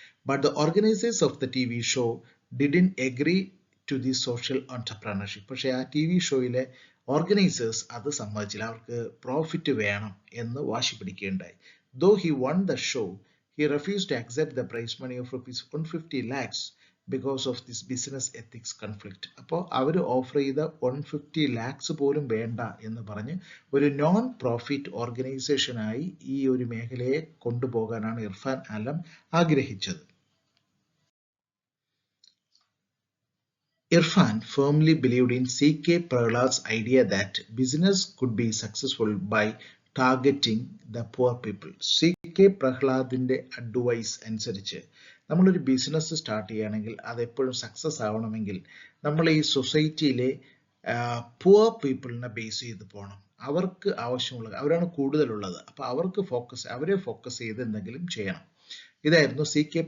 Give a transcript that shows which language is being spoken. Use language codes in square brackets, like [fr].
[en] But the organizers of the TV show didn't agree to the social entrepreneurship. [ml] പക്ഷേ ആ TV ഷോയിലെ organisers അത് സമ്മതിച്ചില്ല. അവർക്ക് പ്രോഫിറ്റ് വേണം എന്ന് വാശി പിടിക്കുകയുണ്ടായി. [en] Though he won the show, he refused to accept the prize money of rupees 150 lakhs because of this business ethics conflict. [ml] അപ്പോൾ അവർ offer ചെയ്ത 150 lakhs പോലും വേണ്ട എന്ന് പറഞ്ഞ് ഒരു നോൺ പ്രോഫിറ്റ് ഓർഗനൈസേഷനായി ഈ ഒരു മേഖലയെ കൊണ്ടുപോകാനാണ് ഇർഫാൻ ആലം ആഗ്രഹിച്ചത്. [en] Irfan firmly believed in C.K. Prahlad's idea that business could be successful by targeting the poor people. C.K. [ml] പ്രഹ്ലാദിന്റെ advice അനുസരിച്ച് നമ്മളൊരു ബിസിനസ് സ്റ്റാർട്ട് ചെയ്യുകയാണെങ്കിൽ അത് എപ്പോഴും സക്സസ് ആവണമെങ്കിൽ നമ്മൾ ഈ സൊസൈറ്റിയിലെ പുവർ പീപ്പിളിനെ ബേസ് ചെയ്ത് പോകണം. അവർക്ക് ആവശ്യമുള്ളത്, അവരാണ് കൂടുതലുള്ളത്, അപ്പൊ അവരെ ഫോക്കസ് ചെയ്ത് എന്തെങ്കിലും ചെയ്യണം. ഇതായിരുന്നു C.K.